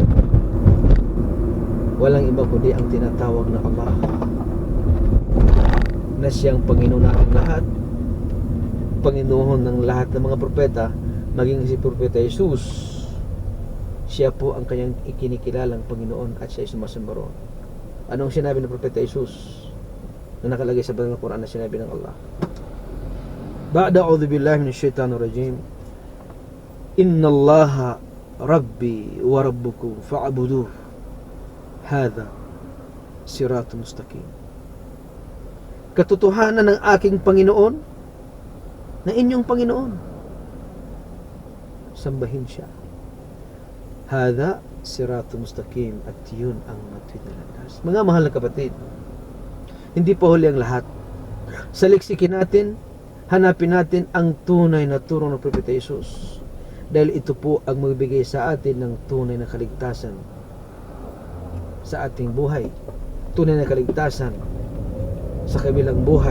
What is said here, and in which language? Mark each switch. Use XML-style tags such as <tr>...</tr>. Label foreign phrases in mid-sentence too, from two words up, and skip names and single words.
<tl>Walang iba kundi ang tinatawag na Allah, na siyang Panginoon natin lahat, Panginoon ng lahat ng mga propeta, maging si Propeta Jesus. Siya po ang kanyang ikinikilalang Panginoon at siya ay sumasamba roon. Anong sinabi ng Propeta Jesus na nakalagay sa banal na Quran na sinabi ng Allah?</tl> <ar>بعد أعوذ بالله من الشيطان الرجيم. إن الله ربي وربكم فاعبدوه. هذا صراط مستقيم.</ar> <tl>Katotohanan ng aking Panginoon na inyong Panginoon, sambahin siya.</tl> <ar>هذا صراط مستقيم,</ar> <tl>at yun ang matuwid na landas. Mga mahal na kapatid, hindi pa huli ang lahat. Saliksikin natin, hanapin natin ang tunay na turo ng Propeta Jesus, dahil ito po ang magbigay sa atin ng tunay na kaligtasan sa ating buhay, tunay na kaligtasan sa kabilang buhay.</tl>